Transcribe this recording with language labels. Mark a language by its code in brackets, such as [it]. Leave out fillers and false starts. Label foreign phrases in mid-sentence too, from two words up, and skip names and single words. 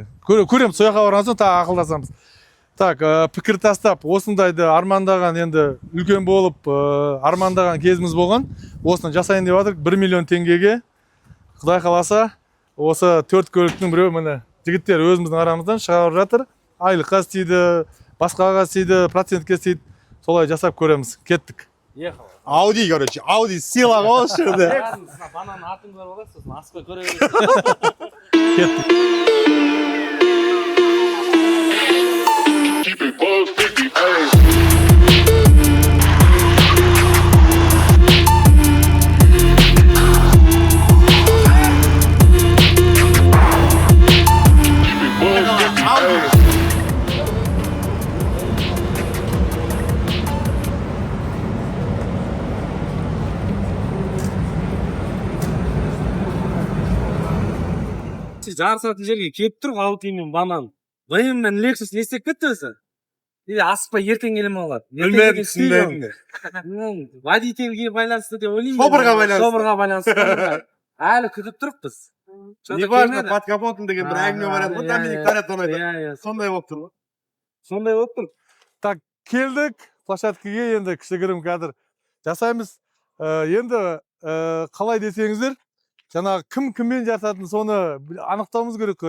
[kk] Көрем, сояққа барған соң тағы ақылдасамыз. Так, пікір тастап, осындайды армандаған енді үлкен болып, армандаған кезіміз болған. Осыны жасайын деп жатырмық 1 миллион теңгеге. Құдай қаласа, осы 4 көліктің біреуі міне жігіттер өзіміздің арамыздан шығарып жатыр. Айлыққа істейді, басқаға істейді, процентке істейді. Солай жасап көреміз. Кеттік. Audi, короче, Audi сила ғой осы жерде. Банан артын көріп аласыз, сосын аспай көре бересіз. Кеттік. [en] Keep it buzz, 50, ayy. Keep it buzz, 50, ayy. [kk] Жарысатын жерге келіп тұр, Audi мен банан. Бұйым мен Lexus не істеп кетті өзі? Или асықпай ертең келем алады. Білмедім, түсінбедім. Водительге байланысты деп ойлаймын. Шопырға байланысты. Әлі күтіп тұрыппыз. [ru] Не важно, под капотом [kk] деген бір әңгіме бар еді. Вот Доминик Торетто айтады. Сондай болып тұр. Сондай болып тұр. Так, келдік площадкеге, енді кішігірім кадр жасаймыз. Енді қалай десеңіздер, жаңағы кіммен жарысатынын соны анықтауымыз керек қой.